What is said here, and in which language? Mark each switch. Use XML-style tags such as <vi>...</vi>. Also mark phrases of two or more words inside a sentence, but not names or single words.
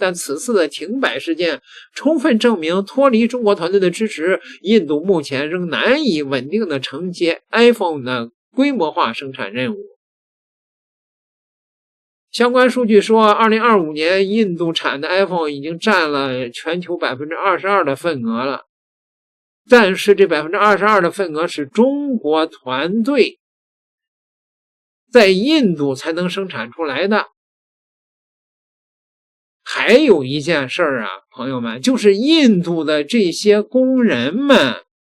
<zh>但此次的停擺事件充分證明，脫離中國團隊的支持，印度目前仍難以穩定的承接 iPhone 的規模化生產任務。相關數據說，2025年印度產的 iPhone 已經佔了全球 22% 的份額了。但是這 22% 的份額是中國團隊在印度才能生產出來的。還有一件事啊，朋友們，就是印度的這些工人們，</zh>